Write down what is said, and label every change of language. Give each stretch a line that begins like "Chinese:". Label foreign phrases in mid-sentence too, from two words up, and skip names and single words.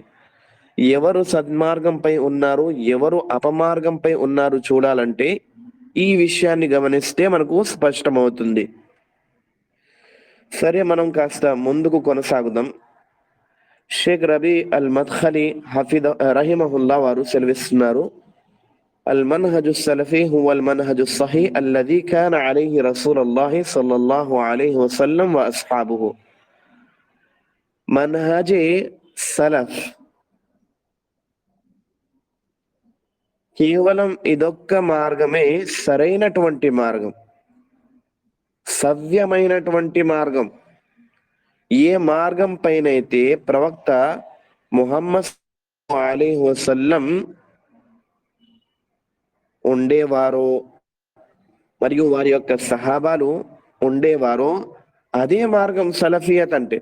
Telugu: ఎవరు సన్మార్గంపై ఉన్నారు, ఎవరు అపమార్గంపై ఉన్నారు చూడాలంటే ఈ విషయాన్ని గమనిస్తే మనకు స్పష్టమవుతుంది. సరే, మనం కాస్త ముందుకు కొనసాగుదాం. షేక్ రబీ అల్ మద్ఖలి
Arabic: حفظ رحمه الله
Telugu: వారు సెలవిస్తున్నారు,
Arabic: المنهج السلفي هو المنهج الصحيح الذي كان عليه رسول الله صلى الله عليه وسلم وأصحابه.
Telugu: منهج సలఫ్ కేవలం ఇదొక్క మార్గమే సరైనటువంటి మార్గం, సవ్యమైనటువంటి మార్గం. ఏ మార్గం పైనైతే ప్రవక్త ముహమ్మద్
Arabic: عليه وسلم
Telugu: ఉండేవారో మరియు వారి యొక్క సహాబాలు ఉండేవారో, అదే మార్గం సలఫియత్ అంటే.